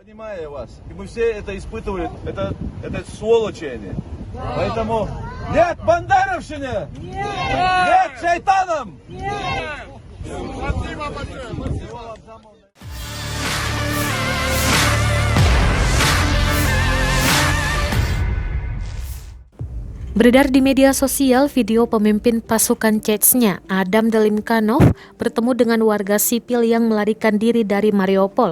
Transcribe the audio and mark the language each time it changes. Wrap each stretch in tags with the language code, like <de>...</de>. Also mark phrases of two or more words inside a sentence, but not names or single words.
<ru>Понимаю вас. И мы все это испытывали, это сволочи они. Поэтому нет бандеровщине! Нет шайтанам!</ru> <id>Beredar di media sosial video pemimpin pasukan Chechnya, Adam Delimkanov, bertemu dengan warga sipil yang melarikan diri dari Mariupol.</id>